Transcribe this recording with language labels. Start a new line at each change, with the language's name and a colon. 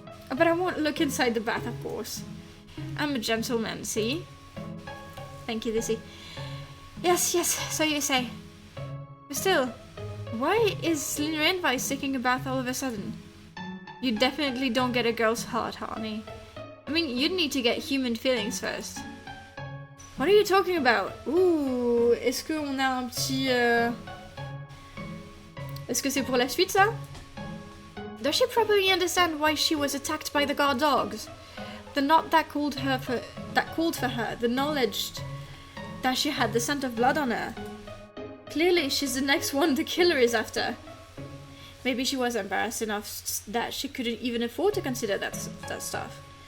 English: But I won't look inside the bath, of course. I'm a gentleman, see? Thank you, Lizzie. Yes, so you say. But still, why is Lynn Renvice taking a bath all of a sudden? You definitely don't get a girl's heart, Arne. I mean, you'd need to get human feelings first. What are you talking about?
French: Ouh, est-ce qu'on a un petit... Est-ce que c'est pour la suite, ça?
English: Does she probably understand why she was attacked by the guard dogs? The knot that called for her, the knowledge that she had the scent of blood on her. Clearly, she's the next one the killer is after. Maybe she was embarrassed enough that she couldn't even afford to consider that stuff.